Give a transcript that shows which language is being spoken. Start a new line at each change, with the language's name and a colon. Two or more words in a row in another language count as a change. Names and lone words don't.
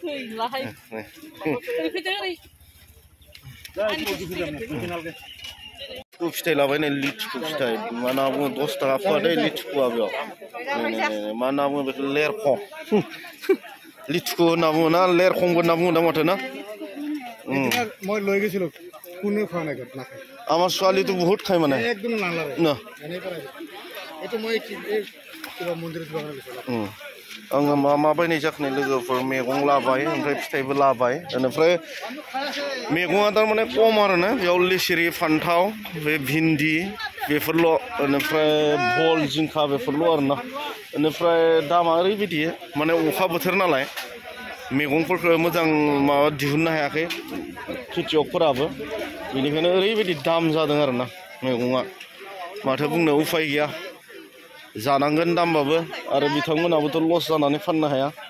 Bodo: फिथाइ लाबाय नै लिथुखु फिथाइ मा होनना बुङो 10 थाखा फुवा दै लिथुखुआ बेयाव मा होनना बुङो बेखौ लेरखं लिथुखु होनना बुङो ना लेरखंबो होनना बुङो दा माथो ना
Assamese: মই লৈ গৈছিলো কোনো খোৱা নাই আমাৰ ছোৱালীটো বহুত খায় মানে একদম নালাগে না এইটো মই কিবা মন্দিৰত যোৱা গৈছিলো
Bodo: आङो मा बायनाय जाखोनो लोगोफोर मैगं लाबाय ओमफ्राय फिथाइबो लाबाय बेनिफ्राय मैगङा थारमाने खम आरोना बेयाव लेसिरि फान्थाव बे भिन्दि बेफोरल' बेनिफ्राय भल जिंखा बेफोरल' आरोना बेनिफ्राय दामा ओरैबायदि माने अखा बोथोर नालाय मैगंफोरखौ मोजां माबा दिहुननो हायाखै खेथियकफोराबो बेनिखायनो ओरैबायदि दाम जादों आरोना मैगङा माथो बुंनो उफाय गैया जानांगोन दामबाबो आरो बिथांमोनाबोथ' लस जानानै फाननो हाया